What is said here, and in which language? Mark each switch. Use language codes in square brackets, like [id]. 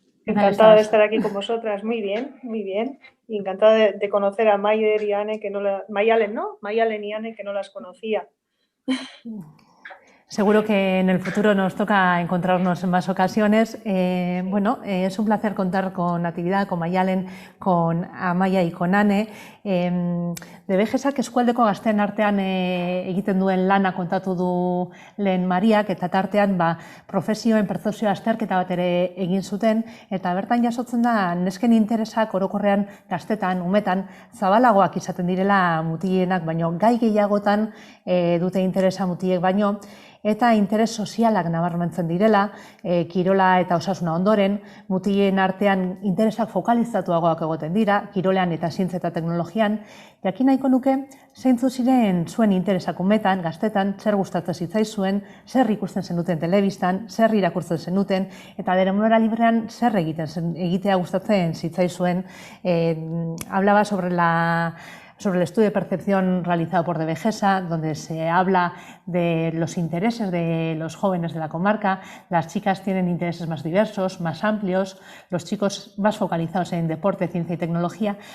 [es] Encantada de estar aquí con vosotras. Muy bien, muy bien. Y encantada de conocer a Maider y Ane, Mayalen, ¿no? Mayalen y Ane, que no las conocía. Seguro que en el futuro nos toca encontrarnos en más ocasiones. Es un placer contar con Natividad, con Maialen, con Amaya y con Ane. [eu] Debegesak eskualdeko gazteen artean egiten duen lana kontatu du lehen Mariak, eta tartean profesioen pertzepzio azterketa bat ere egin zuten, eta bertan jasotzen da nesken interesak orokorrean gaztetan, umetan, zabalagoak izaten direla mutilenak, baino gai gehiagotan dute interesa mutilek baino, eta interes sozialak nabarmentzen direla, kirola eta osasuna ondoren, mutilen artean interesak fokalizatuagoak egoten dira, kirolean eta zientza eta teknologian. Jakin nahiko nuke, zeintzu ziren zuen interesak umetan, gaztetan, zer gustatzen zitzaizuen, zer ikusten zenuten telebistan, zer irakurtzen zenuten, eta denbora librean zer egitea gustatzen zitzaizuen. [es] Hablaba sobre el estudio de percepción realizado por Devegesa, donde se habla de los intereses de los jóvenes de la comarca. Las chicas tienen intereses más diversos, más amplios, los chicos más focalizados en deporte, ciencia y tecnología.